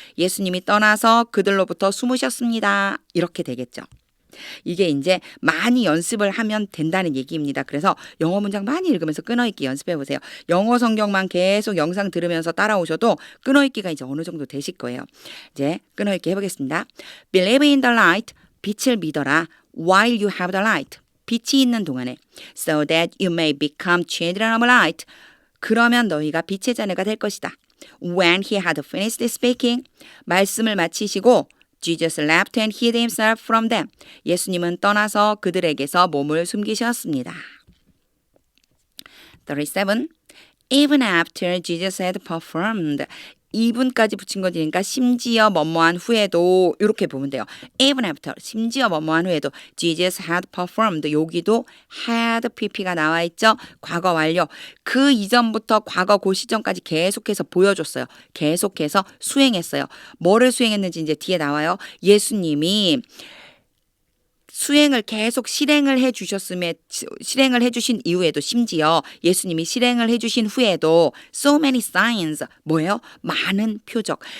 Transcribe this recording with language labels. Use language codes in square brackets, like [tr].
[ko] 예수님이 떠나서 그들로부터 숨으셨습니다. 이렇게 되겠죠. 이게 이제 많이 연습을 하면 된다는 얘기입니다. 그래서 영어 문장 많이 읽으면서 끊어읽기 연습해 보세요. 영어 성경만 계속 영상 들으면서 따라오셔도 끊어읽기가 이제 어느 정도 되실 거예요. 이제 끊어읽기 해보겠습니다. [en] Believe in the light, [ko] 빛을 믿어라. [en] While you have the light, [ko] 빛이 있는 동안에. [en] So that you may become children of light, [ko] 그러면 너희가 빛의 자녀가 될 것이다. [en] When he had finished speaking, [ko] 말씀을 마치시고 [en] Jesus left and hid himself from them. [ko] 예수님은 떠나서 그들에게서 몸을 숨기셨습니다. 37. [en] Even after Jesus had performed. [ko] even까지 붙인 거니까 심지어 뭐뭐한 후에도 이렇게 보면 돼요. [en] Even after, [ko] 심지어 뭐뭐한 후에도 [en] Jesus had performed. [ko] 여기도 had pp가 나와 있죠. 과거 완료. 그 이전부터 과거 그 시점까지 계속해서 보여줬어요. 계속해서 수행했어요. 뭐를 수행했는지 이제 뒤에 나와요. 예수님이 수행을 계속 실행을 해주신 이후에도 심지어 예수님이 실행을 해주신 후에도 [en] so many signs, [ko] 뭐예요? 많은 표적.